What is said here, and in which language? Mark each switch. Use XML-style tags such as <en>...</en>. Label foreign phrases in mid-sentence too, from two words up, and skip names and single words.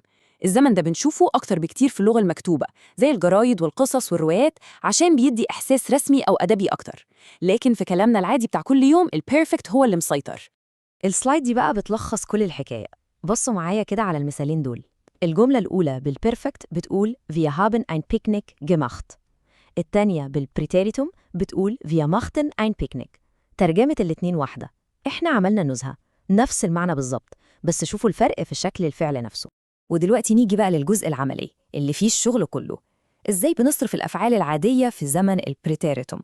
<ar>الزمن ده بنشوفه أكتر بكتير في اللغة المكتوبة، زي الجرايد والقصص والروايات، عشان بيدي إحساس رسمي أو أدبي أكتر. لكن في كلامنا العادي بتاع كل يوم، البيرفكت هو اللي مسيطر. السلايد دي بقى بتلخص كل الحكاية. بصوا معايا كده على المثالين دول. الجملة الأولى بالبيرفكت بتقول</ar> <de>Wir haben ein Picknick gemacht.</de> <ar>التانية بالبريتيريتوم بتقول</ar> <de>Wir machten ein Picknick.</de> <ar>ترجمة الاتنين واحدة، احنا عملنا نزهة، نفس المعنى بالظبط، بس شوفوا الفرق في شكل الفعل نفسه. ودلوقتي نيجي بقى للجزء العملي اللي فيه الشغل كله. ازاي بنصرف الأفعال العادية في زمن البريتيريتوم؟</ar>